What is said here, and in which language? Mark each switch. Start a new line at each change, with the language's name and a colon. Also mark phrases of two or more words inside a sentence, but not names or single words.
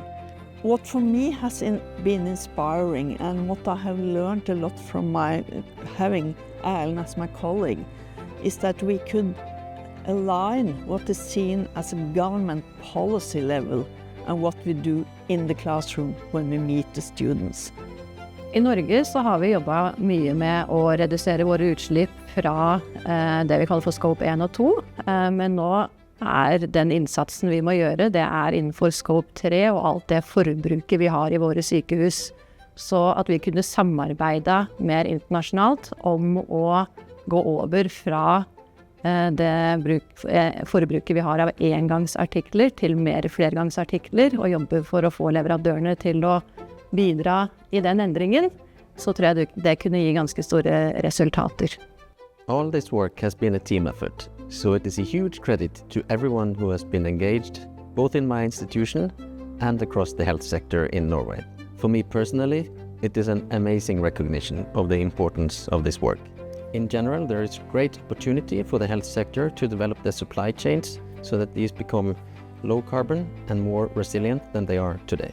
English: What for me has been inspiring, and what I have learned a lot from having Erlend as my colleague, is that we could align what is seen as a government policy level and what we do in the classroom when we meet the students.
Norwegian: I Norge så har vi jobbet mye med å redusere våre utslipp fra det vi kaller for scope 1 og 2, men nå er den innsatsen vi må gjøre, det er innenfor scope 3 og alt det forbruket vi har i våre sykehus. Så at vi kunne samarbeide mer internasjonalt om å gå over fra det forbruket vi har av engangsartikler til mer flergangsartikler, og jobbe for å få leverandørene til å bidra i den endringen, så tror jeg det kunne gi ganske store resultater.
English: All this work has been a team effort, so it is a huge credit to everyone who has been engaged, both in my institution and across the health sector in Norway. For me personally, it is an amazing recognition of the importance of this work. In general, there is great opportunity for the health sector to develop their supply chains so that these become low carbon and more resilient than they are today.